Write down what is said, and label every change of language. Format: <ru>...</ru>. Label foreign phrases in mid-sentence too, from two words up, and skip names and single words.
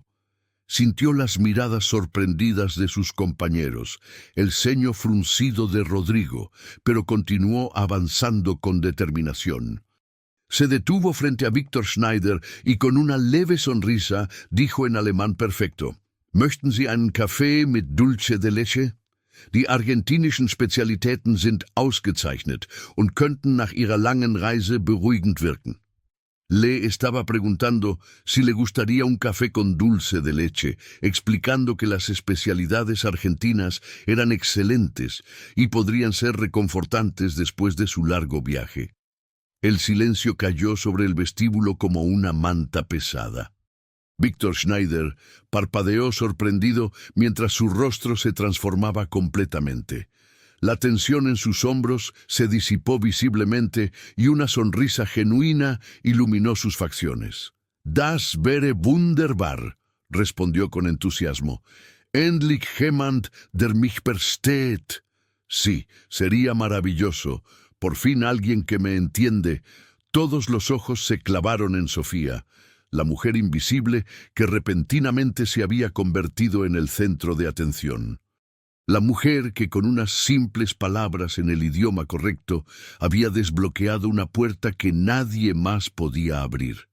<es>Sintió las miradas sorprendidas de sus compañeros, el ceño fruncido de Rodrigo, pero continuó avanzando con determinación. Se detuvo frente a Víctor Schneider y con una leve sonrisa dijo en alemán perfecto:</es> <de>«¿Möchten Sie einen Kaffee mit</de> <es>Dulce de Leche?</es> <de>Die argentinischen Spezialitäten sind ausgezeichnet und könnten nach Ihrer langen Reise beruhigend wirken».</de> <es>Le estaba preguntando si le gustaría un café con dulce de leche, explicando que las especialidades argentinas eran excelentes y podrían ser reconfortantes después de su largo viaje. El silencio cayó sobre el vestíbulo como una manta pesada. Víctor Schneider parpadeó sorprendido mientras su rostro se transformaba completamente. La tensión en sus hombros se disipó visiblemente y una sonrisa genuina iluminó sus facciones.</es> <de>«Das wäre wunderbar»,</de> <es>respondió con entusiasmo.</es> <de>«Endlich jemand, der mich versteht».</de> <es>Sí, sería maravilloso. Por fin alguien que me entiende. Todos los ojos se clavaron en Sofía, la mujer invisible que repentinamente se había convertido en el centro de atención. La mujer que con unas simples palabras en el idioma correcto había desbloqueado una puerta que nadie más podía abrir.</es>